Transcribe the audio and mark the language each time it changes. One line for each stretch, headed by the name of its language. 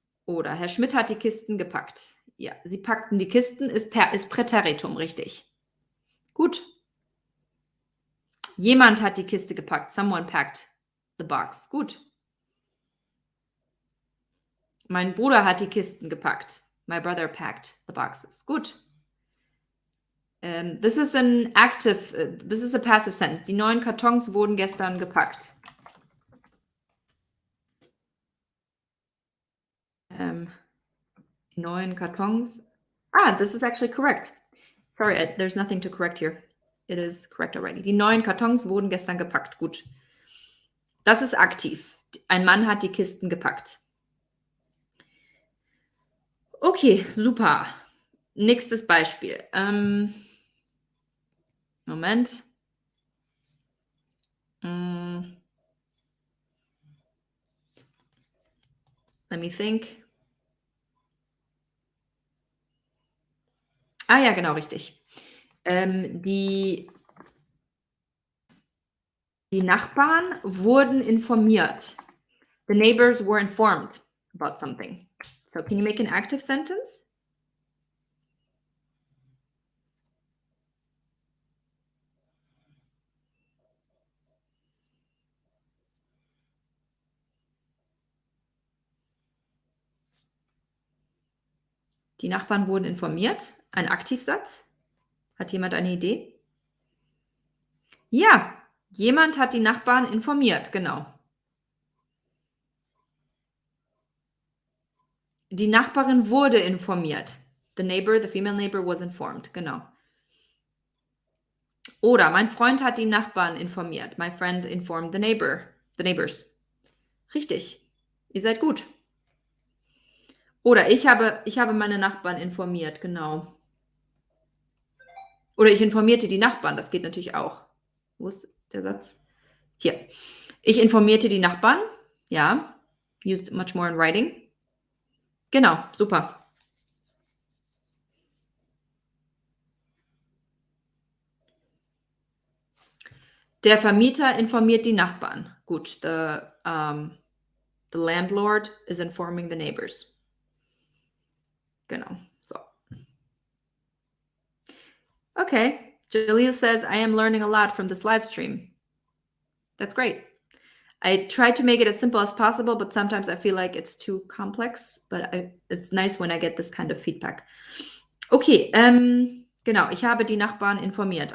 German: Oder Herr Schmidt hat die Kisten gepackt. Ja, sie packten die Kisten, ist Präteritum, richtig. Gut. Jemand hat die Kiste gepackt.
English: Someone packed the box.
German: Gut. Mein Bruder hat die Kisten gepackt.
English: My brother packed the boxes.
German: Gut.
English: This is an active, this is a passive sentence.
German: Die 9 Kartons wurden gestern gepackt. Die 9 Kartons.
English: This is actually correct. Sorry, there's nothing to correct here. It is correct already.
German: Die 9 Kartons wurden gestern gepackt. Gut. Das ist aktiv. Ein Mann hat die Kisten gepackt. Okay, super. Nächstes Beispiel. Moment.
English: Let me think.
German: Ja, genau, richtig. Die Nachbarn wurden informiert.
English: The neighbors were informed about something. So can you make an active sentence?
German: Die Nachbarn wurden informiert. Ein Aktivsatz. Hat jemand eine Idee? Ja, jemand hat die Nachbarn informiert, genau. Die Nachbarin wurde informiert.
English: The neighbor, the female neighbor was informed, genau.
German: Oder mein Freund hat die Nachbarn informiert.
English: My friend informed the neighbors.
German: Richtig. Ihr seid gut. Oder ich habe meine Nachbarn informiert, genau. Oder ich informierte die Nachbarn, das geht natürlich auch. Wo ist der Satz? Hier. Ich informierte die Nachbarn. Ja.
English: Used much more in writing.
German: Genau, super. Der Vermieter informiert die Nachbarn.
English: Gut, the landlord is informing the neighbors. Genau, so. Okay, Jaleel says, I am learning a lot from this live stream. That's great. I try to make it as simple as possible, but sometimes I feel like it's too complex, but it's nice when I get this kind of feedback.
German: Okay, genau, ich habe die Nachbarn informiert.